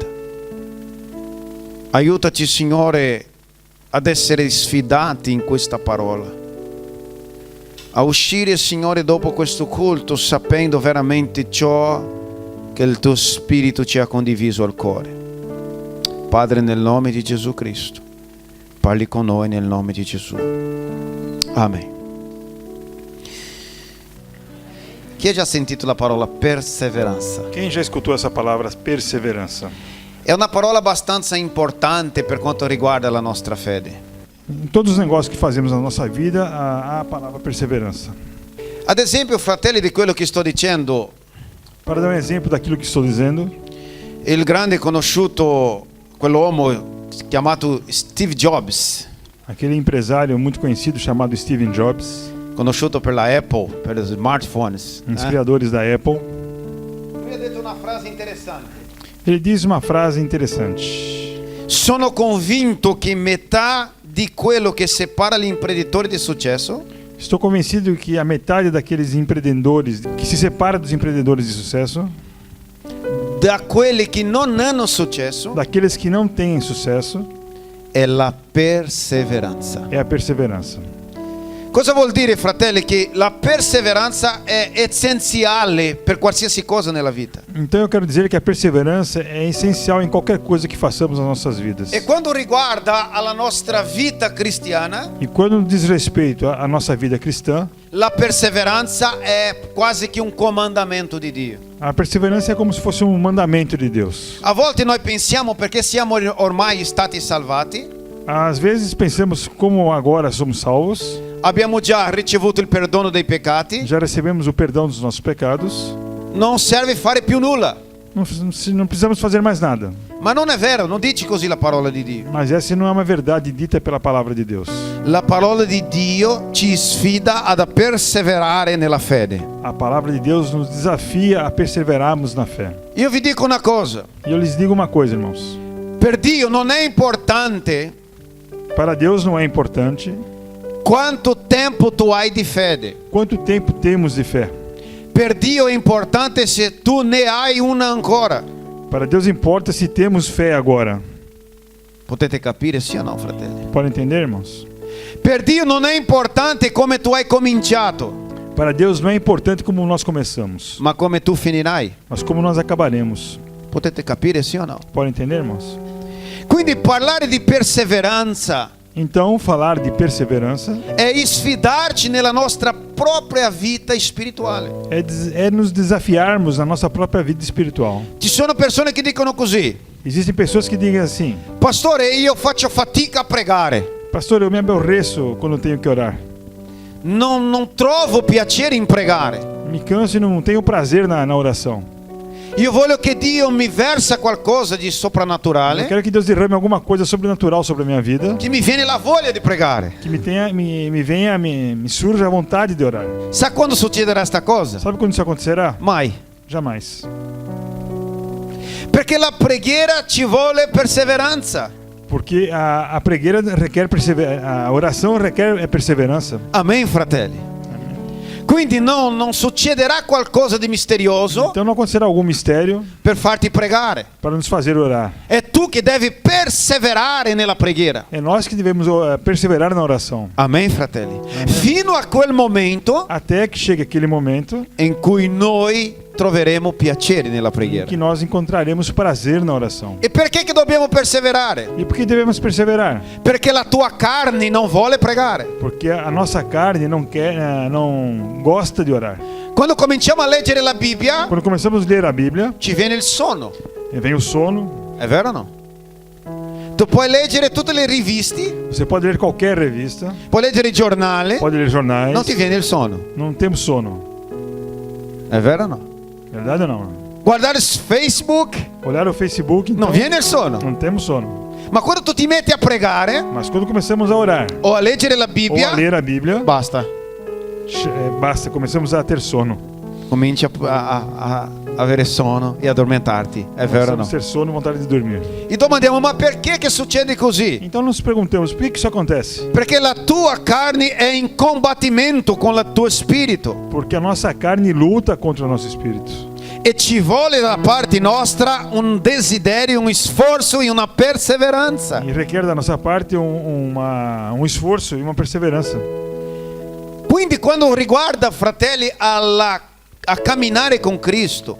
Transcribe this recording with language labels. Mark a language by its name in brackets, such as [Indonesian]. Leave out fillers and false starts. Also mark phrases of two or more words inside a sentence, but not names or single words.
[Italian] Aiutaci, Signore, ad essere sfidati in questa parola, a uscire, Signore, dopo questo culto sapendo veramente ciò che il tuo Spirito ci ha condiviso al cuore. Padre, nel nome di Gesù Cristo, parli con noi nel nome di Gesù. Amen. Chi ha già sentito la parola perseveranza? [Portuguese] Quem já escutou essa palavra perseverança? [Italian] È una parola abbastanza importante per quanto riguarda la nostra fede. [Portuguese] Em todos os negócios que fazemos na nossa vida, há a palavra perseverança. [Italian] Ad esempio, fratelli, di quello che sto dicendo, [Portuguese] Para dar um exemplo daquilo que estou dizendo, [Italian] il grande conosciuto, quell'uomo chiamato Steve Jobs, [Portuguese] aquele empresário muito conhecido chamado Steve Jobs, [Italian] conosciuto per la Apple, per gli smartphones, [Portuguese] um dos criadores da Apple, [Italian] lui ha detto una frase interessante. [Portuguese] ele diz uma frase interessante. [Italian] Sono convinto che metà di quello che separa l'imprenditore di successo [Portuguese] Estou convencido que a metade daqueles empreendedores que se separa dos empreendedores de sucesso, [Italian] da quelli che non hanno successo, [Portuguese] daqueles que não têm sucesso, [Italian] è la perseveranza. [Portuguese] é a perseverança. [Italian] Cosa vuol dire, fratelli? Che la perseveranza è essenziale per qualsiasi cosa nella vita. [Portuguese] Então eu quero dizer que a perseverança é essencial em qualquer coisa que façamos nas nossas vidas. [Italian] E quando riguarda alla nostra vita cristiana, [Portuguese] E quando diz respeito à nossa vida cristã, [Italian] la perseveranza è quasi che un comandamento di Dio. [Portuguese] a perseverança é como se fosse um mandamento de Deus. [Italian] A volte noi pensiamo, perché siamo ormai stati salvati, [Portuguese] Às vezes pensamos como agora somos salvos, [Italian] abbiamo già ricevuto il perdono dei peccati, [Portuguese] já recebemos o perdão dos nossos pecados, [Italian] non serve fare più nulla. [Portuguese] não precisamos fazer mais nada. [Italian] Ma non è vero, non dice così la parola di Dio. [Portuguese] Mas essa não é uma verdade dita pela palavra de Deus. [Italian] La parola di Dio ci sfida ad perseverare nella fede. [Portuguese] A palavra de Deus nos desafia a perseverarmos na fé. [Italian] Io vi dico una cosa, [Portuguese] E eu lhes digo uma coisa, irmãos. [Italian] per Dio non è importante [Portuguese] Para Deus não é importante [Italian] quanto tempo tu hai di fede. [Portuguese] quanto tempo temos de fé. [Italian] Per Dio è importante se tu ne hai una ancora. [Portuguese] Para Deus importa se temos fé agora. [Italian] Potete capire, sì o no, fratelli? [Portuguese] Pode entender, irmãos? [Italian] Per Dio non è importante come tu hai cominciato, [Portuguese] Para Deus não é importante como nós começamos, [Italian] ma come tu finirai. [Portuguese] mas como nós acabaremos. [Italian] Potete capire, sì o no? [Portuguese] Pode entender, irmãos? [Italian] Quindi parlare di perseveranza [Portuguese] Então, falar de perseverança [Italian] è sfidarci nella nostra propria vita spirituale. [Portuguese] é nos desafiarmos na nossa própria vida espiritual. [Italian] Ci sono persone che dicono così: [Portuguese] Existem pessoas que dizem assim: [Italian] pastore, io faccio fatica a pregare, [Portuguese] pastor, eu me aborreço quando tenho que orar. [Italian] non trovo piacere in pregare. [Portuguese] Me canso e não tenho prazer na oração. [Italian] Io voglio che Dio mi versa qualcosa di [Portuguese] Eu [Italian] soprannaturale, [Portuguese] quero que Deus derrame alguma coisa sobrenatural sobre a minha vida, [Italian] che mi viene la voglia di pregare. [Portuguese] que me surja a vontade de orar. [Italian] Sa quando succederà sta cosa? [Portuguese] Sabe quando isso acontecerá? [Italian] Mai. [Portuguese] Jamais. [Italian] Perché la preghiera ci vuole perseveranza. [Portuguese] Porque a pregueira requer a oração requer perseverança. [Italian] Amen, fratelli. Quindi non succederà qualcosa di misterioso [Portuguese] Então não acontecerá algum mistério [Italian] per farti pregare. [Portuguese] para nos fazer orar. [Italian] È tu che devi perseverare nella preghiera. [Portuguese] É nós que devemos perseverar na oração. [Italian] Amen, fratelli. Fino a quel momento [Portuguese] Até que chegue aquele momento [Italian] in cui noi troveremo piacere nella [Portuguese] em [Italian] preghiera. [Portuguese] que nós encontraremos prazer na oração. [Italian] E perché che dobbiamo perseverare? [Portuguese] E por que devemos perseverar? [Italian] Perché la tua carne non vuole pregare. [Portuguese] Porque a nossa carne não gosta de orar. [Italian] Quando cominciamo a leggere la Bibbia, [Portuguese] Quando começamos a ler a Bíblia, [Italian] ci viene il sonno. [Portuguese] vem o sono. [Italian] È vero o no? Tu puoi leggere tutte le riviste, [Portuguese] Você pode ler qualquer revista, [Italian] puoi leggere i giornali, [Portuguese] pode ler jornais. [Italian] non ti viene il sonno. [Portuguese] Não temos sono. [Italian] È vero o no? [Portuguese] Verdade ou não? [Italian] Guardare Facebook, [Portuguese] Olhar o Facebook, então, [Italian] non viene il sonno. [Portuguese] não temos sono. [Italian] Ma quando tu ti metti a pregare [Portuguese] Mas quando começamos a orar [Italian] o a leggere la [Portuguese] ou a [Italian] Bibbia, [Portuguese] ler a Bíblia, [Italian] basta. [Portuguese] basta, começamos a ter sono. [Italian] Cominci a avere sonno e addormentarti. È vero o [Portuguese] Começamos a [Italian] no? [Portuguese] ter sono e vontade de dormir. [Italian] E domandiamo, ma perché che succede così? [Portuguese] Então nos perguntamos, por que isso acontece? [Italian] Perché la tua carne è in combattimento con il tuo spirito [Portuguese] Porque a nossa carne luta contra o nosso espírito. [Italian] e ci vuole da parte nostra un desiderio, un sforzo e una perseveranza. [Portuguese] E requer da nossa parte um esforço e uma perseverança. [Italian] Quindi quando riguarda, fratelli, a camminare con Cristo,